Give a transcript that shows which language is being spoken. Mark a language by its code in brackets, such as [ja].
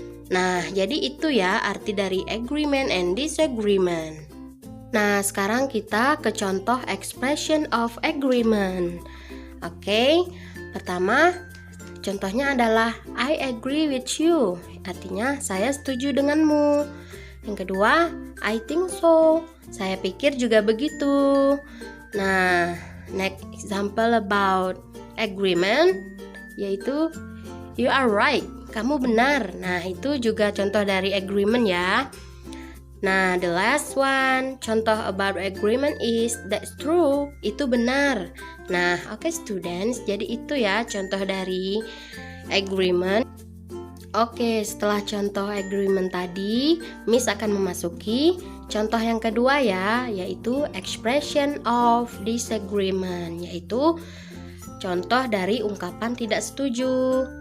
[id] Nah, jadi itu ya arti dari agreement and disagreement. Nah, sekarang kita ke contoh expression of agreement. Oke, pertama contohnya adalah [en] I agree with you. [id] Artinya saya setuju denganmu. Yang kedua, [en] I think so. [id] Saya pikir juga begitu. [en] Nah, next example about agreement [id] yaitu [en] you are right. [id] Kamu benar. Nah, itu juga contoh dari agreement ya. [en] Nah, the last one, [id] contoh [en] about agreement is that's true. [id] Itu benar. Nah, oke students, jadi itu ya contoh dari agreement. Oke, setelah contoh agreement tadi, Miss akan memasuki contoh yang kedua ya, yaitu expression of disagreement, yaitu contoh dari ungkapan tidak setuju.